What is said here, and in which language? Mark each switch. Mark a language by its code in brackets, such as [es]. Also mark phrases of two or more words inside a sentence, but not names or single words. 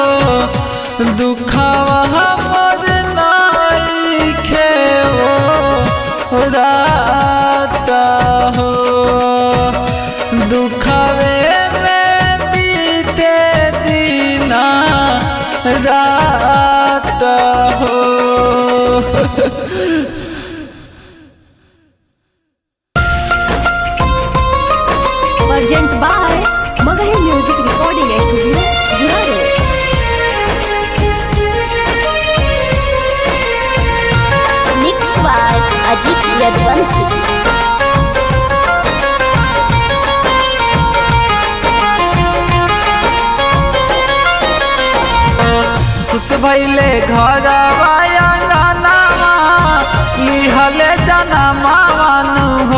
[bho] दुखवा हमर नाइखे हो रात हो, दुखवे में बीते दीना रात हो। [en] Urgent by Magahi Music Recording Studio, Guraro. Mix by Ajit Yadvansi. [bho] खुश भैले घरवा अंगनावा लिहले जनमावानु हो।